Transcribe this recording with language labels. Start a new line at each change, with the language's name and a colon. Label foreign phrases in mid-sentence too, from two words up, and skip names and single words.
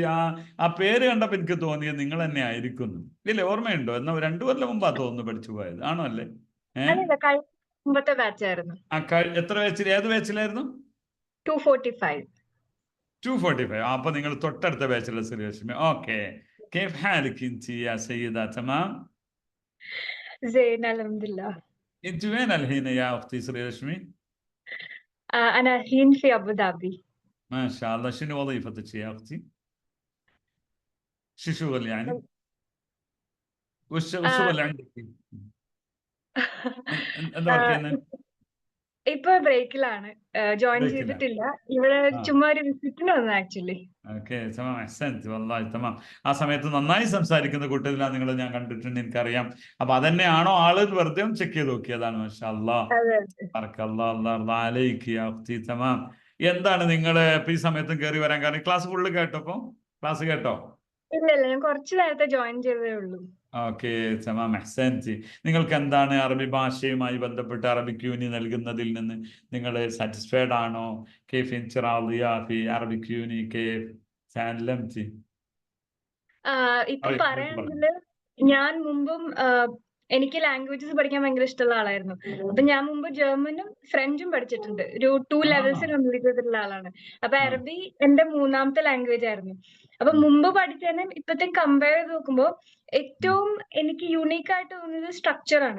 Malayalam: ആ പേര് കണ്ടപ്പോൾ എനിക്ക് തോന്നിയത് നിങ്ങൾ തന്നെ ആയിരിക്കുന്നു. ഇല്ലേ, ഓർമ്മയുണ്ടോ? എന്നാ 2 കൊല്ലം മുമ്പാ തോന്നുന്നു പഠിച്ചു പോയത്, ആണോ? അല്ലേ? എത്ര ബാച്ചിൽ? ഏത് ബാച്ചിലായിരുന്നു? 245. അപ്പൊ നിങ്ങൾ തൊട്ടടുത്ത ബാച്ചിലെ ശ്രീലക്ഷ്മി. ഓക്കെ,
Arabic: كيف حالك انت يا سيدة؟ تمام زين الحمد لله. انت وين الحين يا اختي سريرشمي؟ أنا الحين في أبو ظبي. ما شاء الله. شنو وظيفتك يا اختي؟ شو شغل يعني؟ وش الشغل عندك؟
Malayalam: ഇപ്പൊ ബ്രേക്കിലാണ്, ജോയിൻ ബ്രേക്കിലാണ്. ചെയ്തിട്ടില്ല. ഇവിടെ ആ. ചുമ്മാ ഒരു വിസിറ്റിന് വന്നു ആക്ച്വലി.
Arabic: ഓക്കെ, تمام، أحسنت، والله تمام.
Malayalam: ആ സമയത്ത് നന്നായി സംസാരിക്കുന്ന കൂട്ടത്തിലാണ് നിങ്ങൾ, ഞാൻ കണ്ടിട്ടുണ്ട്, എനിക്കറിയാം. അപ്പൊ അതന്നെയാണോ ആള് എന്ന് വെറുതെ ചെക്ക് ചെയ്ത് നോക്കിയതാണ്.
Arabic: ما شاء الله,
Malayalam: അതെ അതെ.
Arabic: بارك الله، الله عليك يا أختي، تمام.
Malayalam: എന്താണ് നിങ്ങൾ ഇപ്പൊ ഈ സമയത്തും കയറി വരാൻ കാരണം? ക്ലാസ് ഫുള്ള് കേട്ടോ? ക്ലാസ് കേട്ടോ? ഇല്ല ഇല്ല, ഞാൻ കുറച്ച് നേരത്തെ ജോയിൻ ചെയ്തതേ ഉള്ളൂ.
Arabic: ഓക്കെ, تمام، أحسنت.
Malayalam: നിങ്ങൾക്ക് എന്താണ് അറബി ഭാഷയുമായി ബന്ധപ്പെട്ട് അറബിക് യൂണി നൽകുന്നതിൽ നിന്ന് നിങ്ങൾ സാറ്റിസ്ഫൈഡ് ആണോ?
Arabic: كيف انت راضية في عربيك يوني؟ كيف تعلمتي؟
Malayalam: ഇപ്പൊ പറയൂ, പറയുകയാണെങ്കിൽ ഞാൻ മുമ്പും എനിക്ക് ലാംഗ്വേജസ് പഠിക്കാൻ ഭയങ്കര ഇഷ്ടമുള്ള ആളായിരുന്നു. അപ്പൊ ഞാൻ മുമ്പ് ജർമ്മനും ഫ്രഞ്ചും പഠിച്ചിട്ടുണ്ട്. ഒരു 2
English: levels complete
Malayalam: ചെയ്തിട്ടുള്ള ആളാണ്. അപ്പൊ അറബി എന്റെ 3ാമത്തെ ലാംഗ്വേജ് ആയിരുന്നു. അപ്പൊ മുമ്പ് പഠിച്ചതിനെ ഇപ്പത്തെ കമ്പയർ ചെയ്ത് നോക്കുമ്പോൾ ഏറ്റവും എനിക്ക് യൂണീക്ക് ആയിട്ട് തോന്നിയത് സ്ട്രക്ചർ ആണ്.